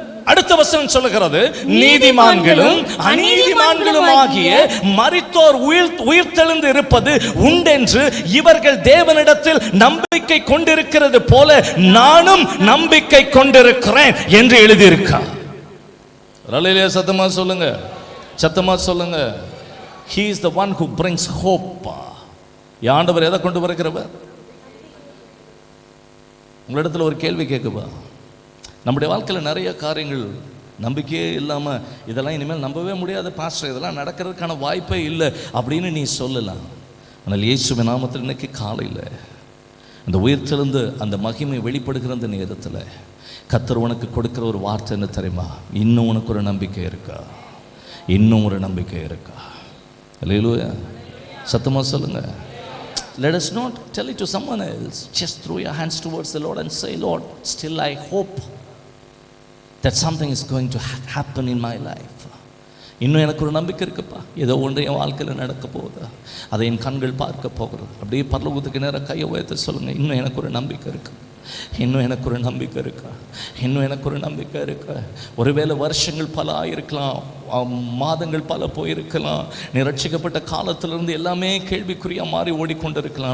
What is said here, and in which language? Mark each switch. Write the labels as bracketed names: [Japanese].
[Tamil] அடுத்த வசனம் சொல்லுகிறது, நீதிமான்களும் அநீதிமான்களும் ஆகிய மரித்தோர் உயிர்த்தெழுந்து இருப்பது உண்டென்று இவர்கள் தேவனிடத்தில் நம்பிக்கை கொண்டிருக்கிறது போல நானும் நம்பிக்கை கொண்டிருக்கிறேன் என்று எழுதியிருக்கார். சத்தமா சொல்லுங்க, சத்தமா சொல்லுங்க. [English] He is the one who brings hope. [Tamil] ஆண்டவர் எதை கொண்டு வருகிறவர்? உங்களிடத்தில் ஒரு கேள்வி கேட்குவா. நம்முடைய வாழ்க்கையில் நிறைய காரியங்கள் நம்பிக்கையே இல்லாமல் இதெல்லாம் இனிமேல் நம்பவே முடியாது பாஸ்டர், இதெல்லாம் நடக்கிறதுக்கான வாய்ப்பே இல்லை அப்படின்னு நீ சொல்லலாம். ஆனால் இயேசுவின் நாமத்தில் இன்னைக்கு காலையில் அந்த உயிர்த்தெழுந்து அந்த மகிமை வெளிப்படுகிற அந்த நேரத்தில் கர்த்தர் உனக்கு கொடுக்குற ஒரு வார்த்தை என்ன தெரியுமா? இன்னும் உனக்கு ஒரு நம்பிக்கை இருக்கா? இன்னும் ஒரு நம்பிக்கை இருக்கா? அல்லேலூயா, சத்தமாக சொல்லுங்க. [English] Let us not tell it to someone else. Just throw your hands towards the Lord and say, Lord, still I hope that something is going to happen in my life. [Tamil] இன்னும் எனக்கு ஒரு நம்பிக்கை இருக்குப்பா, ஏதோ ஒன்று என் வாழ்க்கையில் நடக்க போகுது, அதை என் கண்கள் பார்க்க போகிறது. அப்படியே பரலோகத்துக்கு நேராக கையை உயர்த்த சொல்லுங்கள், இன்னும் எனக்கு ஒரு நம்பிக்கை இருக்கு, இன்னும் எனக்கு ஒரு நம்பிக்கை இருக்கா, இன்னும் எனக்கு ஒரு நம்பிக்கை இருக்கா. ஒருவேளை வருஷங்கள் பல ஆயிருக்கலாம், மாதங்கள் பல போயிருக்கலாம், நீ ரட்சிக்கப்பட்ட காலத்திலிருந்து எல்லாமே கேள்விக்குறியா மாறி ஓடிக்கொண்டிருக்கலாம்.